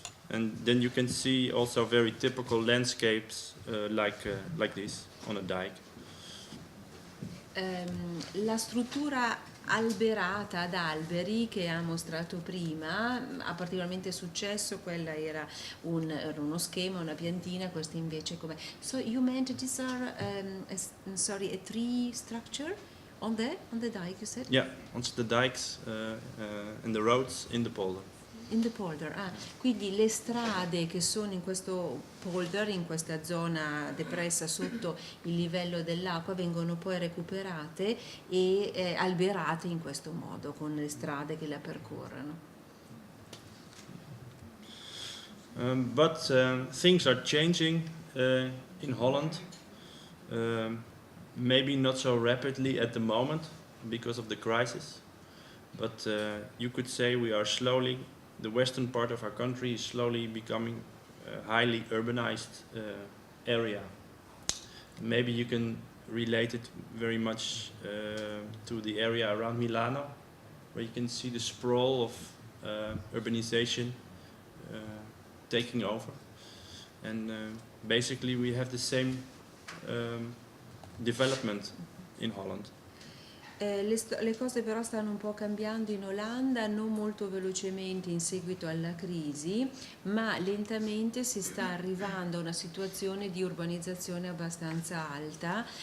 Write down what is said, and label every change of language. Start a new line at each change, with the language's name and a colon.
English: And then you can see also very typical landscapes like this on a dike.
Italian: La struttura alberata ad alberi che ha mostrato prima ha particolarmente successo. Quella era uno schema, una piantina, questa invece come.
English: So you meant these are a tree structure on the dike, you said? Yeah, on the dikes and the roads in the polder.
Italian: In the polder, quindi le strade che sono in questo polder, in questa zona depressa sotto il livello dell'acqua, vengono poi recuperate e alberate in questo modo, con le strade che la percorrono.
English: But things are changing in Holland, maybe not so rapidly at the moment because of the crisis, but you could say we are slowly, the western part of our country is slowly becoming a highly urbanized area. Maybe you can relate it very much to the area around Milano, where you can see the sprawl of urbanization taking over, and basically we have the same development in Holland.
Italian: Le cose però stanno un po' cambiando in Olanda, non molto velocemente in seguito alla crisi, ma lentamente si sta arrivando a una situazione di urbanizzazione abbastanza alta.